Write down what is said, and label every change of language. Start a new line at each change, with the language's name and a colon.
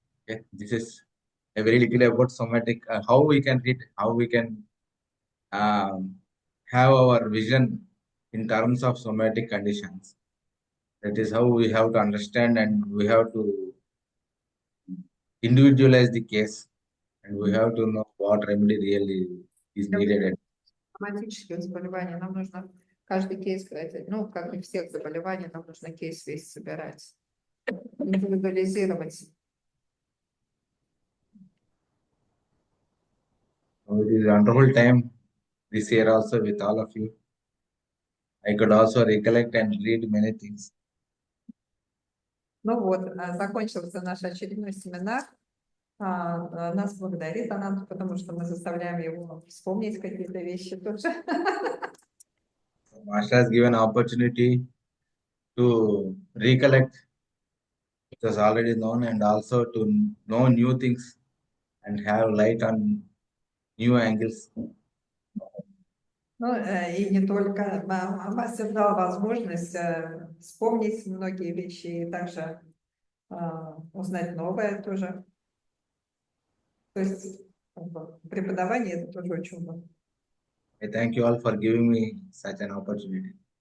English: Okay, this is a very little about somatic, how we can treat, how we can have our vision in terms of somatic conditions. That is how we have to understand, and we have to individualize the case, and we have to know what remedy really is needed.
Russian: Соматические заболевания нам нужно каждый кейс, ну, как и всех заболеваний, нам нужно кейс весь собирать, индивидуализировать.
English: So it is a wonderful time this year also with all of you. I could also recollect and read many things.
Russian: Ну вот, закончился наш очередной семинар. Нас благодарит Ананд, потому что мы заставляем его вспомнить какие-то вещи тоже.
English: Master has given opportunity to recollect what was already known, and also to know new things and have light on new angles.
Russian: Ну, и не только, мастер дал возможность вспомнить многие вещи и также узнать новое тоже. То есть преподавание это тоже очень важно.
English: I thank you all for giving me such an opportunity.